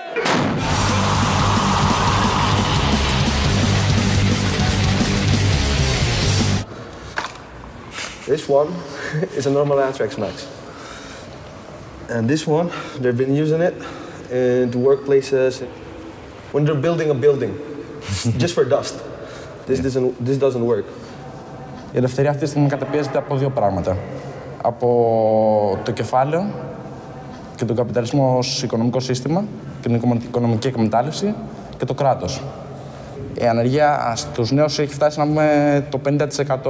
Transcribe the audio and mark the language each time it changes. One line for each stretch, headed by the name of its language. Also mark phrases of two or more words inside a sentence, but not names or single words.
English: This one is a normal anthrax max. And this one, they've been using it in workplaces when they're building a building, just for dust. This doesn't work.
Greek: Η ελευθερία αυτή τη στιγμή καταπιέζεται από δύο πράγματα. Από το κεφάλαιο και τον καπιταλισμό ως οικονομικό σύστημα και την οικονομική εκμετάλλευση και το κράτος. Η ανεργία στους νέους έχει φτάσει να πούμε το 50%.